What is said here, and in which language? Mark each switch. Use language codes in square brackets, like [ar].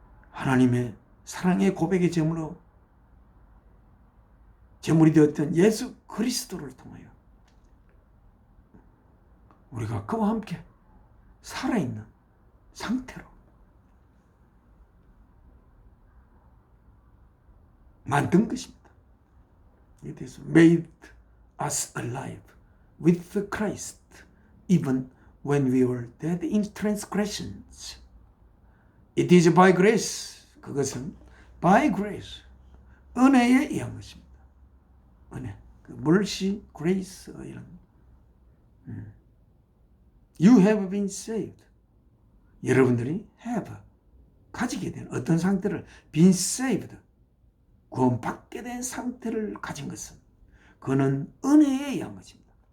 [ko] 하나님의 사랑의 고백의 제물이 되었던 예수 그리스도를 통하여 우리가 그와 함께 살아있는 상태로 만든 것입니다. [en] It is made us alive with the Christ, even when we were dead in transgressions. It is by grace, [ko] 그것은 [en] by grace, [ko] 은혜에 의한 것입니다. 은혜, mercy, grace, 이런. [en] You have been saved. [ko] 여러분들이 have, 가지게 된 어떤 상태를 [en] been saved, [ko] 구원받게 된 상태를 가진 것은 그는 은혜에 의한 것입니다.